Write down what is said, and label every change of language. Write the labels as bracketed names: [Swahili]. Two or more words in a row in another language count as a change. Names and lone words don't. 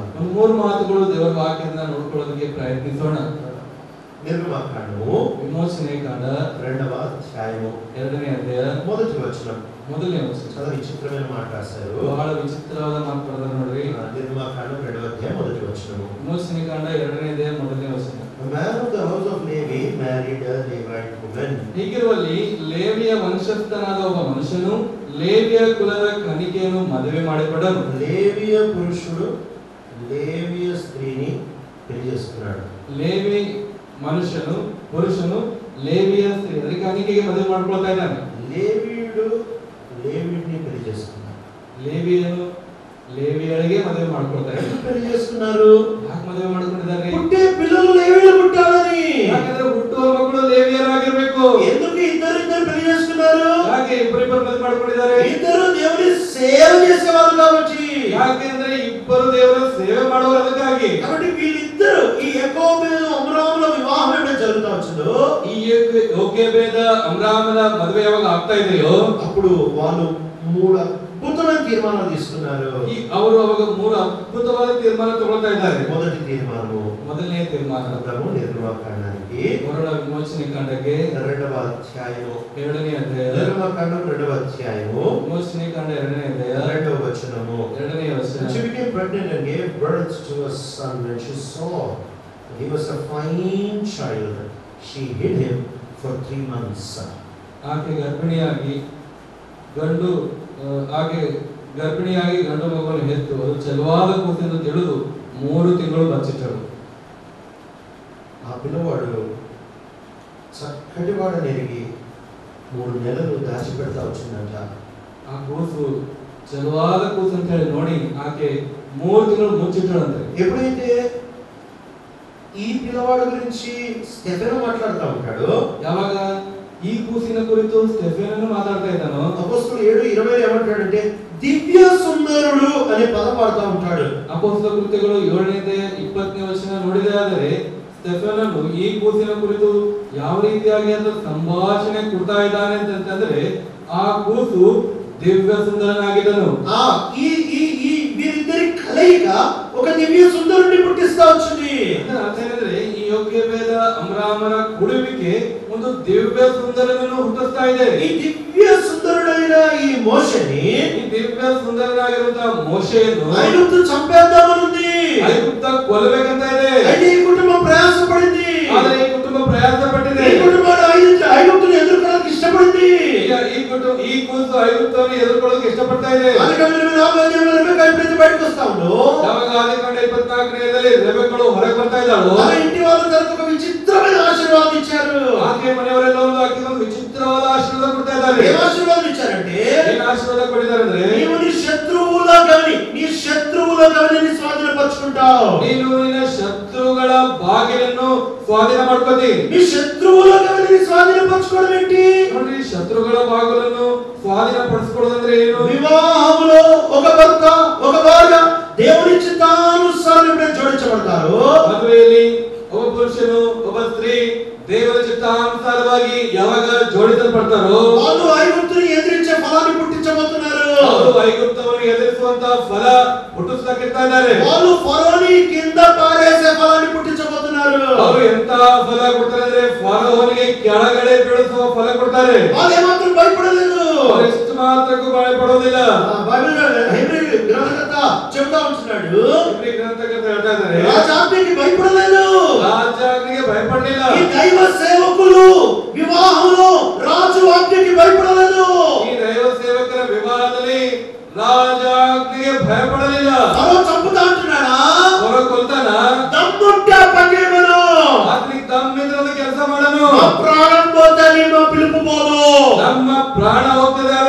[Kannada] ಒಂದು 3 ಮಾತುಗಳು ದೇವರ ವಾಕ್ಯದಿಂದ ನೋಡ್ಕೊಳ್ಳೋದಕ್ಕೆ ಪ್ರಯತ್ನಿಸೋಣ. [Telugu] నిర్గమకాండము [Kannada] ವಿಮೋಚನೆ ಕಾಂಡ [Telugu] 2వ అధ్యాయము [Kannada] 2ನೇ ಅಧ್ಯಾಯ [Telugu] మొదటి వచనం. [Kannada] ಮೊದಲನೇ ವಚನ. [Telugu] చాలా విచిత్రమైన మాట రాశారు. [Kannada] ಬಹಳ ವಿಚಿತ್ರವಾದ ಮಾತು ಬರೆದಾರೆ ನೋಡ್ರಿ. [Telugu] నిర్గమకాండం 2వ అధ్యాయం మొదటి వచనము. [Kannada] ವಿಮೋಚನೆ ಕಾಂಡ 2ನೇ ಅಧ್ಯಾಯ ಮೊದಲನೇ ವಚನ. [English] A man of the house of Levi married a Levite woman. [Kannada] ಹೀಗಿರುವಲ್ಲಿ ಲೇವಿಯ ವಂಶಸ್ಥನಾದ ಒಬ್ಬ ಮನುಷ್ಯನು ಲೇವಿಯ ಕುಲದ ಕನ್ನಿಕೆಯನ್ನು ಮದುವೆ ಮಾಡಿಕೊಂಡನು. [Telugu] లేవియ పురుషుడు లేవియ స్త్రీని పెళ్లి చేసుకున్నాడు. [Kannada] ಲೇವಿ ಪುರುಷನು ಲೇವಿಯ ಸ್ತ್ರೀ ಅದಕ್ಕೆ ಕನ್ನಿಕೆಗೆ ಮದುವೆ ಮಾಡ್ಕೊಳ್ತಾ ಇದ್ದಾನೆ. [Telugu] లేవీయుడు లేవిని పెళ్లి చేసుకున్నాడు. [Kannada] ಲೇವಿಯನು ಲೇವಿಯಳಿಗೆ ಮದುವೆ ಮಾಡ್ಕೊಳ್ತಾ ಇದ್ದಾನೆ. [Telugu] పెళ్లి చేసుకున్నారు. [Kannada] ಯಾಕೆ ಮದುವೆ ಮಾಡ್ಕೊಂಡಿದ್ದಾರೆ? [Telugu] పుట్టే పిల్లలు లేవీయులు పుట్టాలని. [Kannada] ಯಾಕಂದ್ರೆ ಹುಟ್ಟುವ ಮಕ್ಕಳು ಲೇವಿಯರಾಗಿರ್ಬೇಕು. [Telugu] ఎందుకు ఇద్దరు పెళ్లి చేసుకున్నారు? [Kannada] ಯಾಕೆ ಇಬ್ಬರಿಬ್ಬರು ಮದುವೆ ಮಾಡ್ಕೊಂಡಿದ್ದಾರೆ? [Telugu] ఇద్దరు దేవుని సేవ చేసేవారు కాబట్టి. [Kannada] ಯಾಕೆಂದ್ರೆ ಇಬ್ಬರು ದೇವರ ಸೇವೆ ಮಾಡುವರು ಅದಕ್ಕಾಗಿ. [Telugu] కాబట్టి వీళ్ళిద్దరు ఈ యాకోబు అబ్రాహాముల వివాహం ఎప్పుడు జరుగుతా వచ్చిందో, [Kannada] ಈ ಯೋಕೆಬೇದ ಅಮ್ರಾಮನ ಮದುವೆ ಯಾವಾಗ ಆಗ್ತಾ ಇದೆಯೋ [Telugu] అప్పుడు వాళ్ళు 3 అద్భుతమైన తీర్మానాలు తీసుకున్నారు. [Kannada] ಅವರು ಅವಾಗ 3 ಅದ್ಭುತವಾದ ತೀರ್ಮಾನ ತಗೊಳ್ತಾ ಇದ್ದಾರೆ. [Telugu] మొదటి తీర్మానము, [Kannada] ಮೊದಲನೇ ತೀರ್ಮಾನ [Telugu] నిర్గమకాండానికి [Kannada] ಹೊರಡ ವಿಮೋಚನೆ ಕಾಂಡಕ್ಕೆ [Telugu] 2వ అధ్యాయము [Kannada] 2ನೇ ಅಧ್ಯಾಯ, [Telugu] నిర్గమకాండం 2వ అధ్యాయము [Kannada] ವಿಮೋಚನೆ ಕಾಂಡ 2ನೇ ಅಧ್ಯಾಯ [Telugu] 2వ వచనము. [Kannada] 2ನೇ ವಚನ. [English] She became pregnant and gave birth to a son. When she saw that he was a fine child, she hid him for 3 months. [Kannada] ಆಕೆ ಗರ್ಭಿಣಿಯಾಗಿ ಗಂಡು ಮಗುವನ್ನು ಹೆತ್ತು ಅದು ಚೆಲುವಾದ ಕೂಸೆಂದು ತಿಳಿದು 3 ತಿಂಗಳು ಬಚ್ಚಿಟ್ಟಳು. [Telugu] ఆ పిల్లవాడు చక్కటి వాడని ఎరిగి 3 నెలలు దాచిపెడతా వచ్చిందంట. [Kannada] ಆ ಕೂಸು ಚೆಲುವಾದ ಕೂಸು ಅಂತ ಹೇಳಿ ನೋಡಿ ಆಕೆ 3 ತಿಂಗಳು ಮುಚ್ಚಿಟ್ಟಳಂತೆ. [Telugu] ఎప్పుడైతే ఈ పిల్లవాడు గురించి స్టెఫెను మాట్లాడుతూ ఉంటాడు, [Kannada] ಯಾವಾಗ ಈ ಕೂಸಿನ ಕುರಿತು ಸ್ಟೆಫೆನನು ಮಾತಾಡ್ತಾ ಇದ್ದಾನೋ, [Telugu] అపోస్తలులు 7:20 ఏమంటాడంటే దివ్య సుందరుడు అనే పదం వాడుతూ ఉంటాడు. [Kannada] ಅಪೊಸ್ತಲ ಕೃತ್ಯಗಳು 7ನೇ 20ನೇ ವಚನ ನೋಡಿದರೆ ಸ್ಟೆಫೆನನು ಈ ಕೂಸಿನ ಕುರಿತು ಯಾವ ರೀತಿಯಾಗಿ ಅಂತ ಸಂಭಾಷಣೆ ಕೊಡ್ತಾ ಇದ್ದಾನೆ ಅಂತಂದ್ರೆ ಆ ಕೂಸು ದಿವ್ಯ ಸುಂದರನಾಗಿದ್ದನು. [Telugu] వీరిద్దరి కలయిక ఒక దివ్య సుందరుడిని పుట్టిస్తా వచ్చింది. [Kannada] ಅರ್ಥ ಏನಂದ್ರೆ ಈ ಯೋಕೆಬೇದ ಅಮ್ರಾಮನ ಕುಡುವಿಕೆ ಒಂದು ದಿವ್ಯ ಸುಂದರನನ್ನು ಹುಟ್ಟಿಸ್ತಾ ಇದೆ. [Telugu] ఈ దివ్య సుందరుడైన ఈ మోషేని, [Kannada] ಈ ದಿವ್ಯ ಸುಂದರನಾಗಿರುವಂತಹ ಮೋಶೆಯನ್ನು [Telugu] ఐగుప్తు చంపేద్దామనుంది, [Kannada] ಐಗುಪ್ತ ಕೊಲ್ಲಬೇಕಂತ ಇದೆ. [Telugu] అయితే ఈ కుటుంబం ప్రయాసపడింది, [Kannada] ಆದರೆ ಈ ಕುಟುಂಬ ಪ್ರಯಾಸ ಪಟ್ಟಿದೆ. [Telugu] ఈ కుటుంబాలు ఐగుప్తుని ఎదుర్కోవడానికి ఇష్టపడింది. [Kannada] ಈ ಕೂಸು ಐಗುಪ್ತವನ್ನು ಎದುರ್ಕೊಳ್ಳೋಕೆ ಇಷ್ಟಪಡ್ತಾ ಇದೆ. [Telugu] బయటకు వస్తా ఉండు, [Kannada] ಯಾವಾಗ ಆದಿಕಾಂಡ 24ನೇದಲ್ಲಿ ರೆಬೆಕ್ಕಳು ಹೊರಗೆ ಬರ್ತಾ ಇದ್ದಾಳು, [Telugu] తన ఇంటి వాళ్ళు తనకు ఒక విచిత్రమైన ఆశీర్వాదం ఇచ్చారు. [Kannada] ಆಕೆ మನೆಯವರೆಲ್ಲ ಆಕೆ ಒಂದು ವಿಚಿತ್ರವಾದ ಆಶೀರ್ವಾದ ಕೊಡ್ತಾ ಇದ್ದಾರೆ. [Telugu] ఏం ఆశీర్వాదం ఇచ్చారంటే, [Kannada] ಏನ್ ಆಶೀರ್ವಾದ ಕೊಟ್ಟಿದ್ದಾರೆ ಅಂದ್ರೆ [Telugu] నీవు నీ శత్రువుల గని నీ స్వాధీనపరుచుకుంటావు. [Kannada] ನೀನು ನಿನ್ನ ಶತ್ರುಗಳ ಬಾಗಿಲನ್ನು ಸ್ವಾಧೀನ ಮಾಡ್ಕೋತಿ. [Telugu] నీ శత్రువుల గని నీ స్వాధీనపరుచుకోవడం ఏంటి? [Kannada] ನೋಡ್ರಿ, ಶತ್ರುಗಳ ಬಾಗಿಲನ್ನು ಸ್ವಾಧೀನ ಪಡಿಸ್ಕೊಳ್ಳೋದಂದ್ರೆ ಏನು? [Telugu] వివాహంలో ఒక భర్త ఒక భార్య దేవుని చిత్తానుసారం జోడించబడతారు. [Kannada] ಮದುವೆಯಲ್ಲಿ ಒಬ್ಬ ಪುರುಷನು ಒಬ್ಬ ಸ್ತ್ರೀ ದೇವರ ಚಿತ್ತಾನುಸಾರವಾಗಿ ಯಾವಾಗ ಜೋಡಿಸಲ್ಪಡ್ತಾರೋ [Telugu] వాళ్ళు ఐగుప్తుని ఎదిరించే ఫలాన్ని పుట్టించబోతున్నారు. [Kannada] ಅವರು ಐಗುಪ್ತವನ್ನು ಎದುರಿಸುವಂತ ಫಲ ಹುಟ್ಟಿಸ್ತಾ ಇದ್ದಾರೆ. [Telugu] వాళ్ళు ఫరోని కింద పారేసే ఫలాన్ని పుట్టించబోతున్నారు. [Kannada] ಅವರು ಎಂತ ಫಲ ಕೊಡ್ತಾರೆ ಅಂದ್ರೆ ಫರೋಹನಿಗೆ ಕೆಳಗಡೆ ಬೀಳಿಸುವ ಫಲ ಕೊಡ್ತಾರೆ. [Telugu] వాళ్ళు ఏమాత్రం భయపడలేదు, [Kannada] ಅವರು ಎಷ್ಟು ಮಾತ್ರಕ್ಕೂ ಭಯಪಡೋದಿಲ್ಲ. [Telugu] బైబిల్ హెబ్రీ గ్రంథకర్త చెప్తా ఉంటున్నాడు, [Kannada] ಹೆಬ್ರಿ ಗ್ರಂಥಕರ್ತ ಹೇಳ್ತಾ ಇದ್ದಾರೆ, [Telugu] రాజాజ్ఞకి భయపడలేదు, [Kannada] ರಾಜಾಜ್ಞೆಗೆ ಭಯಪಡಲಿಲ್ಲ. [Telugu] ఈ దైవ సేవకులు వివాహంలో రాజు ఆజ్ఞకి భయపడలేదు. [Kannada] ಈ ದೈವ ಸೇವಕರ ವಿವಾಹದಲ್ಲಿ ರಾಜಾಜ್ಞೆಗೆ ಭಯಪಡಲಿಲ್ಲ. [Telugu] ఫరో చంపుతా అంటున్నాడా? [Kannada] ಫರೋ ಕೊಲ್ತಾನ? [Telugu] దమ్ముంటే పగేమను, [Kannada] ಆತನಿಗೆ ತಮ್ಮಿದ್ರದ ಕೆಲಸ ಮಾಡನು. [Telugu] మా ప్రాణం పోతే మా పిలుపు పోదు. [Kannada] ನಮ್ಮ ಪ್ರಾಣ ಹೋಗ್ತದೆ,